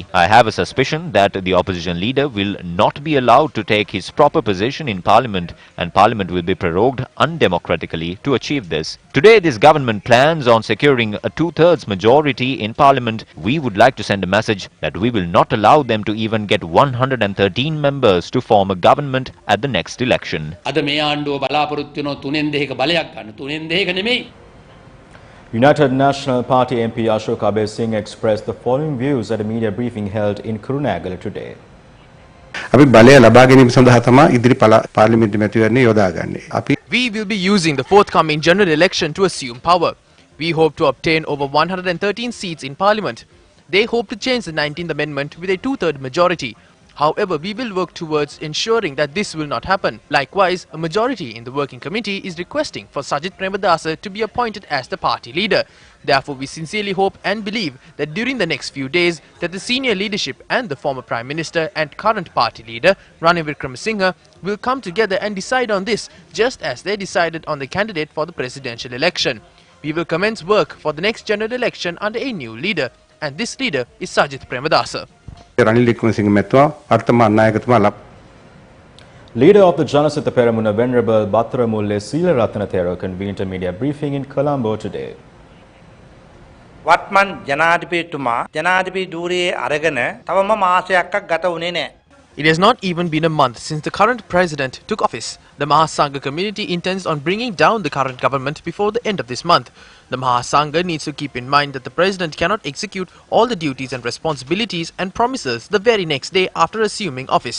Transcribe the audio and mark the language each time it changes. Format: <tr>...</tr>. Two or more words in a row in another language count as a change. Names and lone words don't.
<en>I have a suspicion that the opposition leader will not be allowed to take his proper position in Parliament, and Parliament will be prorogued undemocratically to achieve this. Today, this government plans on securing a 2/3 majority in Parliament. We would like to send a message that we will not allow them to even get 113 members to form a government at the next election.</en> <si>අද මේ ආණ්ඩුව බලාපොරොත්තු වෙන 3න් 2ක බලයක් ගන්න 3න් 2ක නෙමෙයි.</si> <en>United National Party MP Ashok Abe Singh expressed the following views at a media briefing held in Kurunegala today.</en> <si>අපි බලය ලබා ගැනීම සඳහා තමයි ඉදිරි පාර්ලිමේන්තු මැතිවරණය යොදාගන්නේ. අපි</si> <en>We will be using the forthcoming general election to assume power. We hope to obtain over 113 seats in Parliament. They hope to change the 19th Amendment with a 2/3 majority. However, we will work towards ensuring that this will not happen. Likewise, a majority in the working committee is requesting for Sajith Premadasa to be appointed as the party leader. Therefore, we sincerely hope and believe that during the next few days that the senior leadership and the former Prime Minister and current party leader, Ranil Wickremesinghe, will come together and decide on this, just as they decided on the candidate for the presidential election. We will commence work for the next general election under a new leader, and this leader is Sajith Premadasa.</en> <si>රනිල් වික්‍රමසිංහ මැතිතුමා වර්තමාන නායකතුමා</si> <en>Leader of the Janasitha Peramuna Venerable Battaramulle Seelaratana Thero convened a media briefing in Colombo today.</en> <si>වත්මන් ජනාධිපතිතුමා ජනාධිපති ධූරයේ අරගෙන තවම මාසයක් ගත වුණේ නැහැ.</si> <en>It has not even been a month since the current president took office. The Mahasangha community intends on bringing down the current government before the end of this month. The Mahasangha needs to keep in mind that the president cannot execute all the duties and responsibilities and promises the very next day after assuming office.</en>